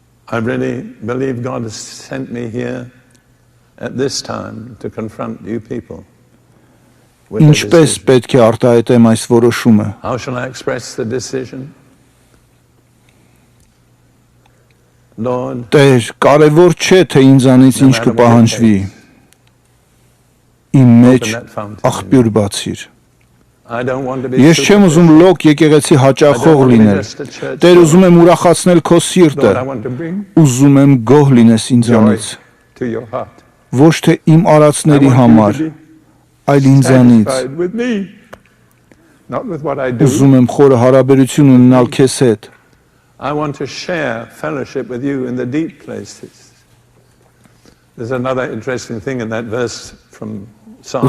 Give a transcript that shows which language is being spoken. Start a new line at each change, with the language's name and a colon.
English: I really believe God has sent me here at this time to confront you people.
Armenian: Ինչպես պետք է արտահայտեմ այս որոշումը։
English: How shall I express the decision? Lord,
Armenian: Տեր, կարևոր չէ, թե ինձանից ինչ կպահանջվի։ Իմ մեջ աղբյուր բացիր։ Ես չեմ ուզում լոկ եկեղեցի հաճախող լինել։ Տեր, ուզում եմ ուրախացնել քո սիրտը։ Ուզում եմ գոհ լինես ինձանից։ Ոչ թե իմ արածների համար, այլ ինձանից։ Ուզում եմ խորը հարաբերություն ունենալ քեզ հետ։
English: I want to share fellowship with you in the deep places. There's another interesting thing in that verse from Psalm.